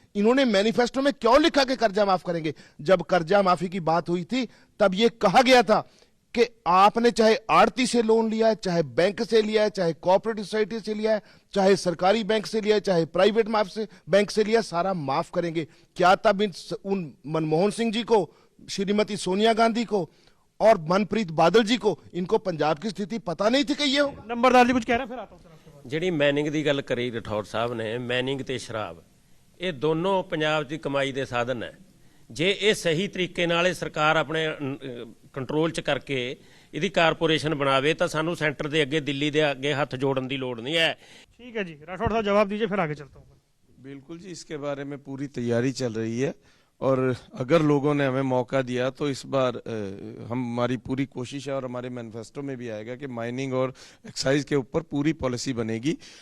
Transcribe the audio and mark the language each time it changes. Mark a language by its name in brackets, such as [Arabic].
[Hindi] इन्होंने मैनिफेस्टो में क्यों लिखा कि कर्जा माफ करेंगे? जब कर्जा माफी की बात हुई थी तब ये कहा गया था कि आपने चाहे आड़ती से लोन लिया है, चाहे बैंक से लिया है, चाहे कोऑपरेटिव सोसाइटी से लिया है, चाहे सरकारी बैंक से लिया है, चाहे प्राइवेट बैंक से लिया, सारा माफ करेंगे। क्या तब उन मनमोहन सिंह जी को, श्रीमती सोनिया गांधी को और मनप्रीत बादल जी को, इनको पंजाब की स्थिति पता नहीं थी कि ये होगा? नंबरदार जी कुछ कह रहे हैं, फिर आता हूं सर आपके पास। [Punjabi] ਜਿਹੜੀ ਮੈਨਿੰਗ ਦੀ ਗੱਲ ਕਰੀ ਰਠੌਰ ਸਾਹਿਬ ਨੇ, ਮੈਨਿੰਗ ਤੇ ਸ਼ਰਾਬ, ਇਹ ਦੋਨੋਂ ਪੰਜਾਬ ਦੀ ਕਮਾਈ ਦੇ ਸਾਧਨ ਹੈ। ਜੇ ਇਹ ਸਹੀ ਤਰੀਕੇ ਨਾਲ ਇਹ ਸਰਕਾਰ ਆਪਣੇ ਕੰਟਰੋਲ 'ਚ ਕਰਕੇ ਇਹਦੀ ਕਾਰਪੋਰੇਸ਼ਨ ਬਣਾਵੇ ਤਾਂ ਸਾਨੂੰ ਸੈਂਟਰ ਦੇ ਅੱਗੇ, ਦਿੱਲੀ ਦੇ ਅੱਗੇ ਹੱਥ जोड़न की लोड़ नहीं है। [Hindi] ठीक है जी, राठौड़ साहब जवाब दीजिए, फिर आगे चलता हूँ। बिल्कुल जी, इसके बारे में पूरी तैयारी चल रही है और अगर लोगों ने हमें मौका दिया तो इस बार हमारी पूरी कोशिश है और हमारे मैनिफेस्टो में भी आएगा कि माइनिंग और एक्साइज के ऊपर पूरी पॉलिसी बनेगी।